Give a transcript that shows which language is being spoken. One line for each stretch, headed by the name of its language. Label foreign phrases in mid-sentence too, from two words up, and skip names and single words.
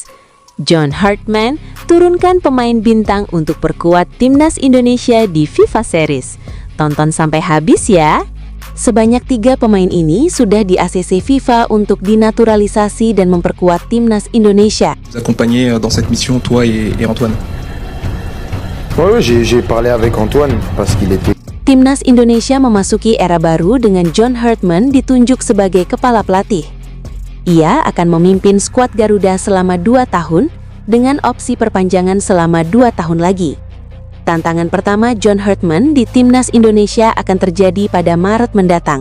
Indonesian: John Herdman turunkan pemain bintang untuk perkuat timnas Indonesia di FIFA Series. Tonton sampai habis ya. Sebanyak 3 pemain ini sudah di ACC FIFA untuk dinaturalisasi dan memperkuat timnas Indonesia.
French: Vous accompagnez dans cette mission, toi et Antoine. Oui, j'ai parlé avec Antoine parce qu'il était.
Indonesian: Timnas Indonesia memasuki era baru dengan John Herdman ditunjuk sebagai kepala pelatih. Ia akan memimpin skuad Garuda selama 2 tahun dengan opsi perpanjangan selama 2 tahun lagi. Tantangan pertama John Herdman di Timnas Indonesia akan terjadi pada Maret mendatang.